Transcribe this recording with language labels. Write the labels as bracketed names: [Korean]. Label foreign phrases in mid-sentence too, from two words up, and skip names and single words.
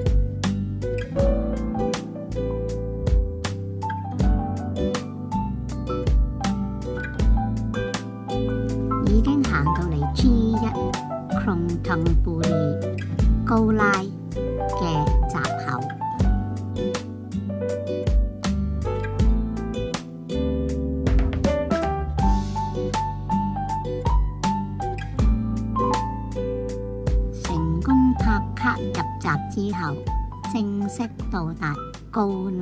[Cantonese] 已經行到嚟 G1 ครองธังบุรี高拉嘅閘口。拍卡入閘之後，正式到達高拉。